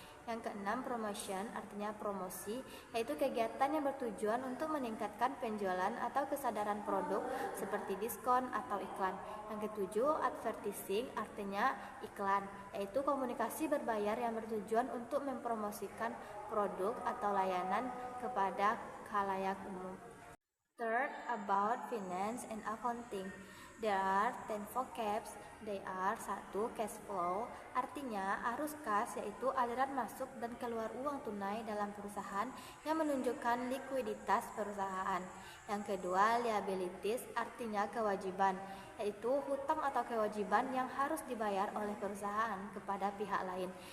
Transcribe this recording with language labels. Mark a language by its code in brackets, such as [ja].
[id] Yang keenam, promotion, artinya promosi, yaitu kegiatan yang bertujuan untuk meningkatkan penjualan atau kesadaran produk seperti diskon atau iklan. Yang ketujuh, advertising, artinya iklan, yaitu komunikasi berbayar yang bertujuan untuk mempromosikan produk atau layanan kepada khalayak umum. [en] Third, about finance and accounting. There are 10 vocabs. They are 1. [id] Cash flow, artinya arus kas, yaitu aliran masuk dan keluar uang tunai dalam perusahaan yang menunjukkan likuiditas perusahaan. Yang kedua, liabilities, artinya kewajiban, yaitu hutang atau kewajiban yang harus dibayar oleh perusahaan kepada pihak lain.